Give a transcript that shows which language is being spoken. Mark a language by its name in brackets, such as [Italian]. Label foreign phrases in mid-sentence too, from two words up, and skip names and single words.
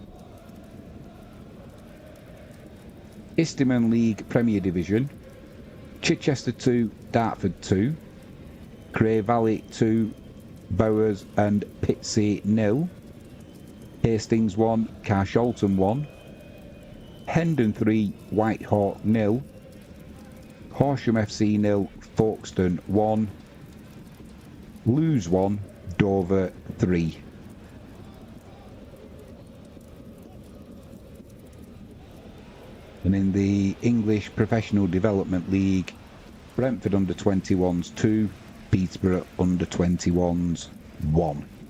[English] Isteman League Premier Division, Chichester 2, Dartford 2, Cray Valley 2, Bowers and Pitsea 0, Hastings 1, Carshalton 1, Hendon 3, Whitehawk 0, Horsham FC 0, Folkestone 1, Lewes 1, Dover 3. And in the English Professional Development League, Brentford under-21s 2, Peterborough under-21s 1.